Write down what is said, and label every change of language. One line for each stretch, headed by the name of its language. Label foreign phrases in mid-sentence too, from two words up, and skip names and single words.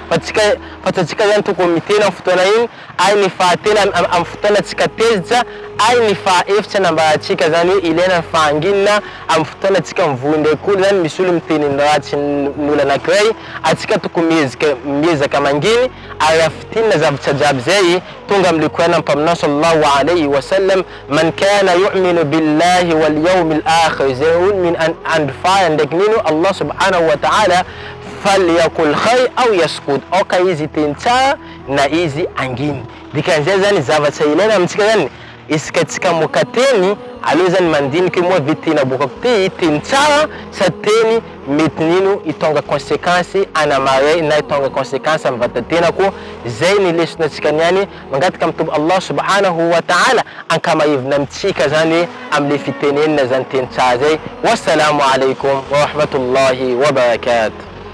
Malagasy: fa tsika zany tokony miteny amin'ny fotoana iny ay ny fahatelo amin'ny fotoana tsika tezitra ay ny fahefitra nambarantsika zany hoe ilaina ny fahanginina amin'ny fotoana tsika mivory ndraiky olo zany misy olo miteny ratsy n'olo anankiray atsika tokony miezaka manginy ary afitinina zavatra jiaby zay tonga amin'ny Qur'an mpaminao
Arabic: صلى الله عليه وسلم من كان يؤمن بالله واليوم
Malagasy: akhir zay olo min andfaya ndraiky nino
Arabic: الله سبحانه وتعالى فليقل خير أو يسكت
Malagasy: oka izy teny tsara na izy anginy dikan'izay zany zavatra ilaina amitsika zany isika tsika moka teny aloha zany mandiniky moa vitena bokako ty teny tsara sa teny mety nino itonga conséquence anamare na itonga conséquence amin'ny vatatenako zay ny lesona atsika niany mangataka mitombo
Arabic: الله سبحانه وتعالى
Malagasy: ankamahivina amitsika zany amle fitenenina zany teny tsara zay
Arabic: والسلام عليكم ورحمة الله وبركاته